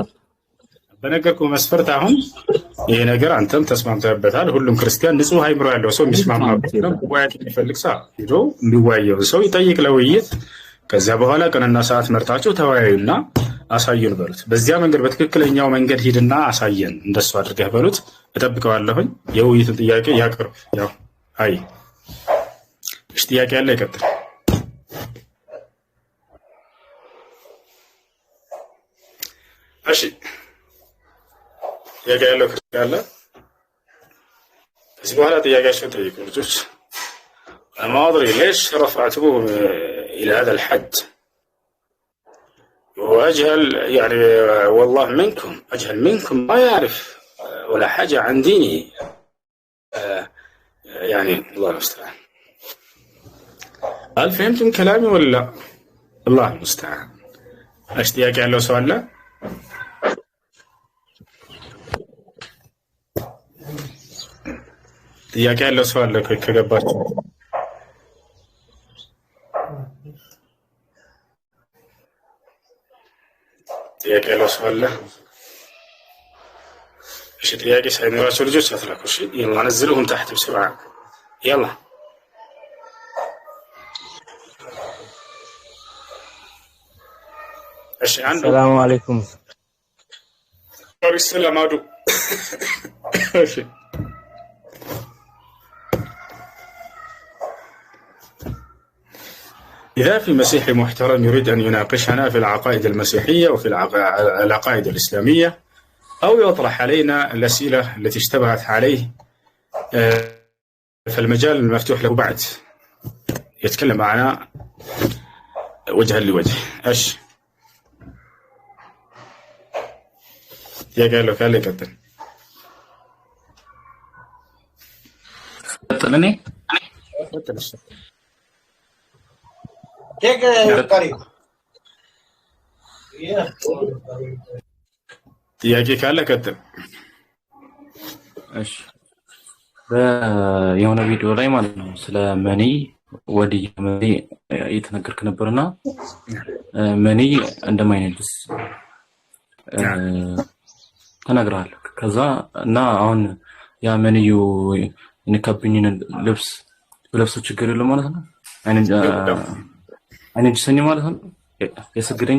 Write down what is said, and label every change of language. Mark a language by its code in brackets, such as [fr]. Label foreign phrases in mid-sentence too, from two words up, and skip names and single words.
[am] በነገርኩህ መስፈርት አሁን ይሄ ነገር አንተም ተስማምተህበታል። ሁሉም ክርስቲያን ንጹህ አይምሮ ያለው ሰው የሚስማማበት ነው። መወያየት የሚፈልግ ሰው ሄዶ የሚወያየው ሰው ይጠይቅ ለውይይት። ከዚያ በኋላ ቀንና ሰዓት መርጣችሁ ተወያዩና አሳዩን በሉት። በዚያ መንገድ በትክክለኛው መንገድ ሂድና አሳየን እንደሱ አድርገህ በሉት። እጠብቀዋለሁኝ። የውይይቱን ጥያቄ ያቅርብ። ያው አይ እሺ፣ ጥያቄ ያለ ይቀጥል። እሺ፣ ጥያቄ ያለው ካለ ከዚህ በኋላ ጥያቄያቸውን ጠይቁ ልጆች። [ar] ما أدري ليش رفعتموه إلى هذا الحد، وأجهل يعني والله منكم، أجهل منكم ما يعرف ولا حاجة عن دينه، يعني الله المستعان. هل فهمتم كلامي ولا لا؟ الله المستعان. اشتياق له سؤال لا؟ [am] ጥያቄ ያለው ሰው አለ ከገባችሁ? ጥያቄ ያለው ሰው አለ? እሺ፣ ጥያቄ ሳይኖራቸው ልጆች አትላኩ። እሺ፣ [ar] يلا نزلوهم تحت بسرعة يلا. [am] እሺ፣ አንዱ [ar] سلام عليكم። [am] ሰላም አዱ። እሺ፣ [ar] إذا في مسيحي محترم يريد أن يناقشنا في العقائد المسيحية وفي العقائد الإسلامية، أو يطرح علينا الأسئلة التي اشتبهت عليه، فالمجال المفتوح له بعد يتكلم معنا وجها لوجه. أش يا قال له قال لي كابتن [am] ቀጥልኔ ጥያቄ ካለ ቀጥል። እሺ፣ የሆነ ቪዲዮ ላይ ማለት ነው ስለ መኒ ወዲህ መኒ እየተነገርክ ነበርና መኒ እንደማይነድስ ተነግረሃል። ከዛ እና አሁን ያ መንዩ ንከብኝን ልብስ ችግር የለው ማለት ነው። አይነድሰኝ ማለት ነው። የሰግደኛ